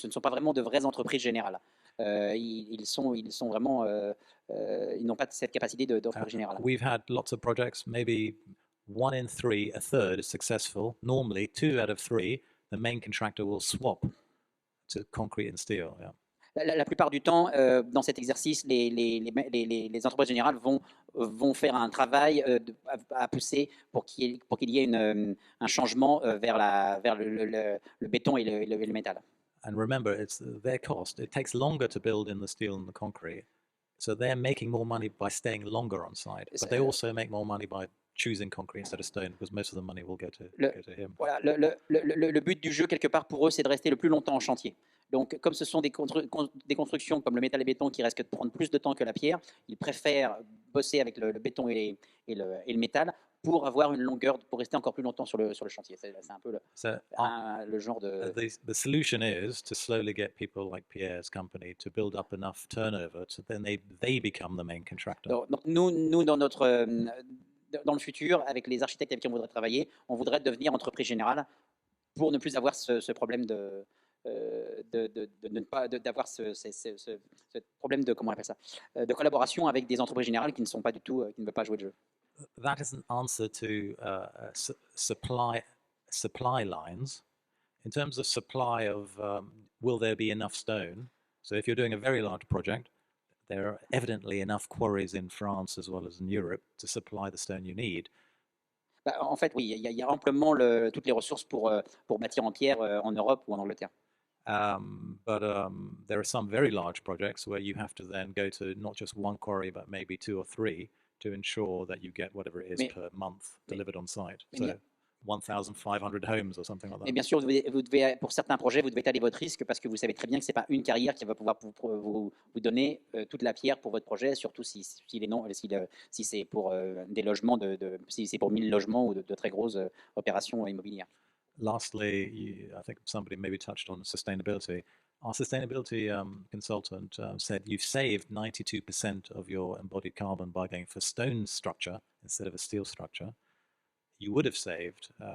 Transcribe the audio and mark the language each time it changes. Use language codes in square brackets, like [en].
[fr] Ce ne sont pas vraiment de vraies entreprises générales. Ils sont vraiment, ils n'ont pas cette capacité d'entreprise générale. [en] We've had lots of projects, maybe 1 in 3, a third is successful. Normally, 2 out of 3, the main contractor will swap to concrete and steel. Yeah. [fr] La plupart du temps, dans cet exercice, les entreprises générales vont faire un travail à pousser pour qu'il y ait un changement vers le béton et le métal. [en] And remember, it's their cost. It takes longer to build in the steel and the concrete. So they're making more money by staying longer on site. But they also make more money by choosing concrete instead of stone, because most of the money will go to him. [fr] Voilà, le but du jeu, quelque part, pour eux, c'est de rester le plus longtemps en chantier. Donc, comme ce sont des constructions comme le métal et béton qui risquent de prendre plus de temps que la pierre, ils préfèrent bosser avec le béton et le métal pour avoir une longueur, pour rester encore plus longtemps sur le chantier. C'est un peu le genre de... [en] The solution is to slowly get people like Pierre's company to build up enough turnover, so then they become the main contractor. [fr] Donc nous dans le futur, avec les architectes avec qui on voudrait travailler, on voudrait devenir entreprise générale pour ne plus avoir ce problème d'avoir ce problème de, comment on appelle ça, de collaboration avec des entreprises générales qui ne sont pas du tout, qui ne veulent pas jouer le jeu. [en] That is an answer to supply lines. In terms of supply of, will there be enough stone? So if you're doing a very large project, there are evidently enough quarries in France as well as in Europe to supply the stone you need. [fr] En fait, oui, il y a amplement toutes les ressources pour bâtir en pierre en Europe ou en Angleterre. [en] But there are some very large projects where you have to then go to not just one quarry, but maybe 2 or 3 to ensure that you get whatever it is per month delivered on site. So 1,500 homes or something like that. [fr] Mais bien sûr, vous devez, pour certains projets, vous devez étaler votre risque parce que vous savez très bien que ce n'est pas une carrière qui va pouvoir vous donner toute la pierre pour votre projet, surtout si c'est pour des logements, si c'est pour 1000 logements ou de très grosses opérations immobilières. [en] Lastly, I think somebody maybe touched on sustainability. Our sustainability consultant said you've saved 92% of your embodied carbon by going for stone structure instead of a steel structure. You would have saved